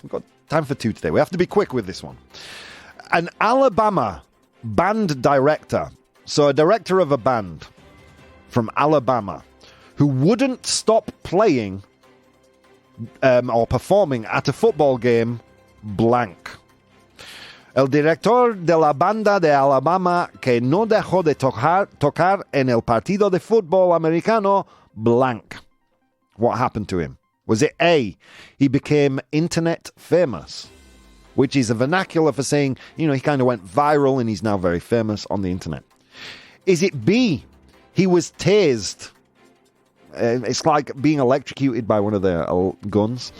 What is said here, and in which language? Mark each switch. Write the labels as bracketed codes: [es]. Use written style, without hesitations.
[en] We've got time for two today. We have to be quick with this one. An Alabama band director, so a director of a band from Alabama, who wouldn't stop playing or performing at a football game blank. [es] El director de la banda de Alabama que no dejó de tocar en el partido de fútbol americano blank. [en] What happened to him? Was it A, he became internet famous? which is a vernacular for saying, he kind of went viral and he's now very famous on the internet? Is it B, he was tased? It's like being electrocuted by one of their guns.